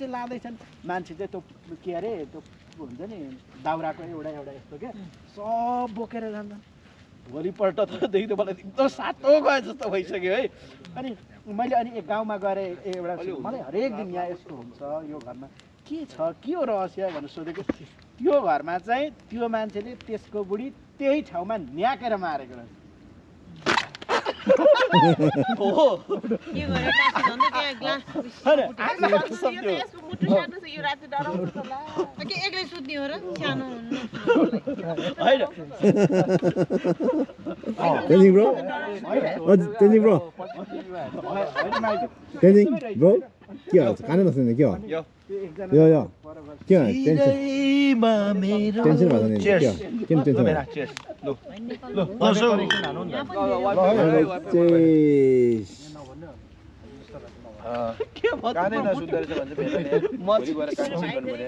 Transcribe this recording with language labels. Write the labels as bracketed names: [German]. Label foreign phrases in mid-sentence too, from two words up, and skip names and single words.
[Nepali] लाँदैछन् मान्छे चाहिँ त्यो के अरे त्यो हुन्छ नि दाउराको एउटा यस्तो क्या सब बोकेर जान्छन् भोलिपल्ट तदेखि त मलाई एकदम सातो गए जस्तो भइसक्यो है अनि मैले अनि एक गाउँमा गएर एउटा मलाई हरेक दिन यहाँ यस्तो हुन्छ यो घरमा के छ के हो रहस्य भनेर सोधेको त्यो घरमा चाहिँ त्यो मान्छेले त्यसको बुढी त्यही ठाउँमा न्याकेर मारेको रहेछ के गरेर टाँसी झन्डै त्यहाँ ग्लास यसको मुटु सानो छ यो राति डराउँछ होला के एक्लै सुत्ने हो र सानो होइन [English] Tenzing bro? Tenzing bro? Tenzing bro? [Nepali] के हो कान नसुन्ने के हो यो के हो टेन्सन टेन्सन भएको नि के हो के टेन्सन भयो कानै नसुन्दो रहेछ भन्छ म गएर कान सुन्नु